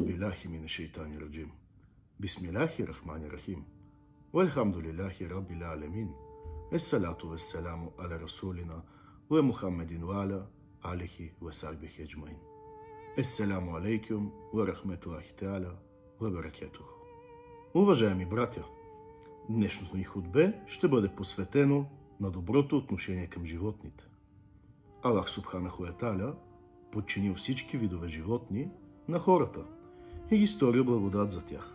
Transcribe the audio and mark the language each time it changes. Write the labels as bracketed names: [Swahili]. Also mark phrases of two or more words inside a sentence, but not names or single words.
[Arabic] بالله من الشيطان الرجيم. بسم الله الرحمن الرحيم. والحمد لله رب العالمين. والصلاة والسلام على رسولنا و محمد وعلى آله وصحبه أجمعين. السلام عليكم ورحمة الله تعالى وبركاته. [Bulgarian] Уважаеми братя, днешното ни хутбе ще бъде посветено на доброто отношение към животните. Аллах [Arabic] سبحانه وتعالى [Bulgarian] подчинил всички видове животни на хората и ги стори благодат за тях.